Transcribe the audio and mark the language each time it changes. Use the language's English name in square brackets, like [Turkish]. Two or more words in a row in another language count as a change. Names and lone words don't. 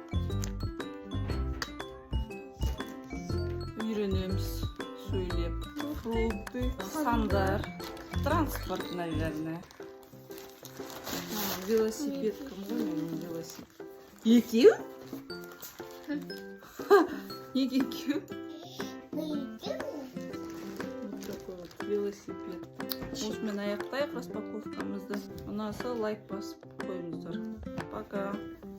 [Kazakh] Үйренеміз, сөйлеп. [Russian] Фрукты, сандар. Транспорт, наверное. Велосипед. Кому велосипед? [Kazakh] Екеу? Неге екеу? [Russian] Вот такой вот велосипед. [Kazakh] Осымен аяқтайық распаковкамызды. Ұнаса лайк басып қойыңыздар. Пока.